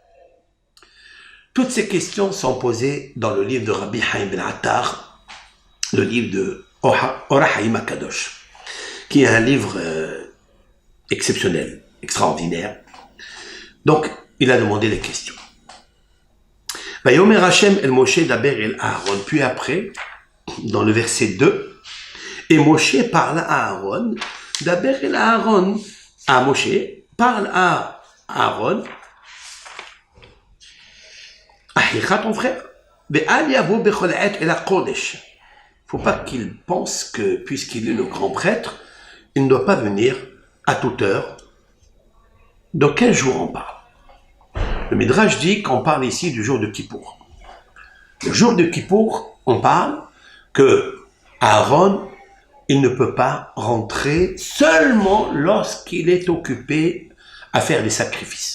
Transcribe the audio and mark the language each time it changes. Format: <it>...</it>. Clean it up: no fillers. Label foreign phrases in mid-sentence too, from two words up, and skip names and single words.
<fr>Toutes ces questions sont posées dans le livre de Rabbi Haim Ben Attar, le livre de Ora Haim HaKadosh, qui est un livre exceptionnel, extraordinaire. Donc, il a demandé les questions.</fr> <he>ויאמר השם אל משה דבר אל אהרן.</he> <fr>Puis après, dans le verset 2, et Moshe parle à Aaron,</fr> <he>דבר אל אהרן,</he> <fr>à Moshe, parle à Aaron, Ahicha ton frère,</fr> <he>ואל יבא בכל עת אל הקדש.</he> <fr>Il ne faut pas qu'il pense que, puisqu'il est le grand prêtre, il ne doit pas venir à toute heure. De quel jour on parle? Le Midrash dit qu'on parle ici du jour de Kippour. Le jour de Kippour, on parle que Aaron, il ne peut pas rentrer seulement lorsqu'il est occupé à faire des sacrifices.</fr>